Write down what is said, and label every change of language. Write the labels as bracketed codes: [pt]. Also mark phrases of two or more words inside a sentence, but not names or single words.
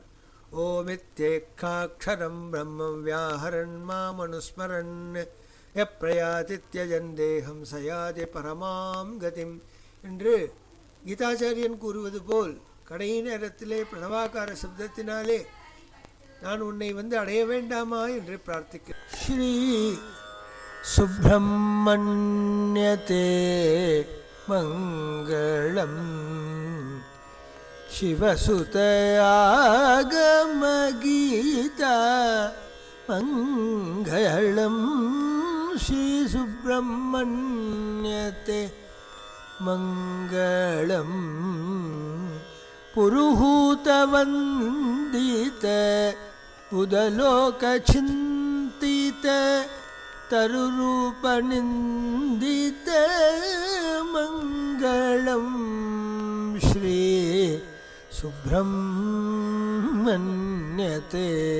[sa] ओमित्येकाक्षरं ब्रह्म व्याहरन् मामनुस्मरन् यःप्रयातित्यजन् देहं सयाति परमां गतिम् [ta] என்று கீதாச்சாரியன் கூறுவது போல் கடை நேரத்திலே பிரணவாகார சப்தத்தினாலே நான் உன்னை வந்து அடைய வேண்டாமா என்று பிரார்த்திக்கிறேன். [sa] श्री सुब्रह्मण्यते मङ्गलम् शिवसुतयागमगीता मङ्गलं श्रीसुब्रह्मण्यते मङ्गलं पुरुहूतवन्दित उदलोकचिन्तित तरुरूपनिन्दित मङ्गलं श्री सुब्रह्मण्यते